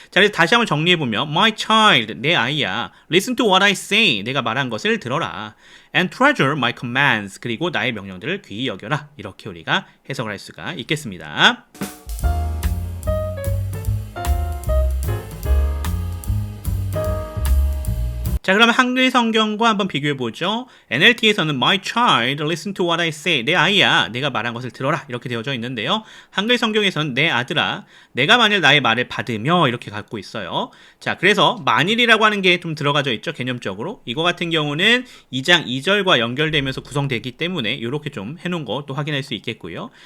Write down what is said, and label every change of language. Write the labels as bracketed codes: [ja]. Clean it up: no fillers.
[ko] 자, 그래서 다시 한번 정리해보면 [en] my child, [ko] 내 아이야, [en] listen to what I say, [ko] 내가 말한 것을 들어라, [en] and treasure my commands, [ko] 그리고 나의 명령들을 귀히 여겨라, 이렇게 우리가 해석을 할 수가 있겠습니다. 자, 그러면 한글 성경과 한번 비교해보죠. NLT에서는 [en] My child, listen to what I say. [ko] 내 아이야, 내가 말한 것을 들어라. 이렇게 되어져 있는데요. 한글 성경에서는 내 아들아, 내가 만일 나의 말을 받으며, 이렇게 갖고 있어요. 자, 그래서 만일이라고 하는 게 좀 들어가져 있죠, 개념적으로. 이거 같은 경우는 2장 2절과 연결되면서 구성되기 때문에 이렇게 좀 해놓은 거 또 확인할 수 있겠고요.